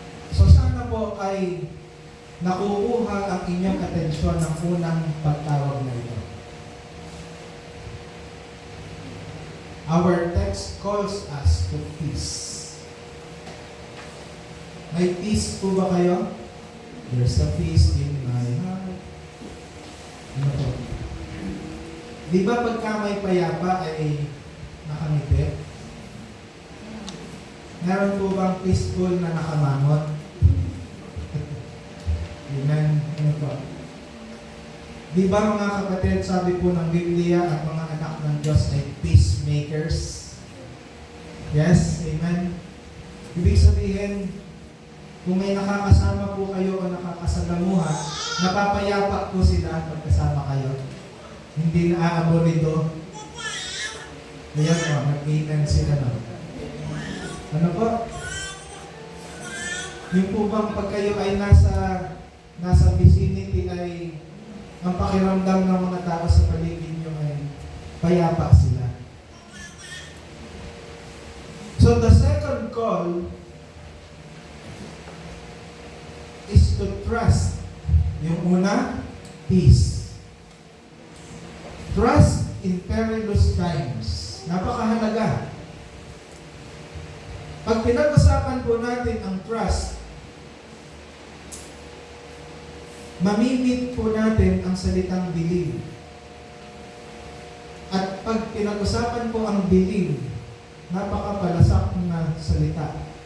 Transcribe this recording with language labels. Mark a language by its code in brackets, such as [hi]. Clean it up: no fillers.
[tl] So sana po ay nakukuha ang inyong atensyon ng unang pagtawag na ito. [en] Our text calls us to peace. [tl] May peace po ba kayo? [en] There's a peace in my heart. [tl] Ano po? Di ba pagka may payapa ay nakangiti? Meron po bang peaceful na nakamangot? Amen. Ano po? Di ba mga kapatid, sabi po ng Biblia at mga anak ng Diyos ay peacemakers? Yes? Amen? Ibig sabihin, kung may nakakasama po kayo o nakakasalamuha, napapayapa po sila pagkasama kayo. Hindi na aaborido. Ayan o, nag-amen sila na. Ano po? Yung po bang pag kayo ay nasa vicinity ay ang pakiramdam ng mga tao sa paligid nyo ay payapa sila. [en] So the second call is to trust. [tl] Yung una, [en] peace. Trust in perilous times. [tl] Napakahalaga. Pag pinag-usapan po natin ang trust, mamimit po natin ang salitang believe. At pag pinag-usapan po ang believe, napakapalasak na salita.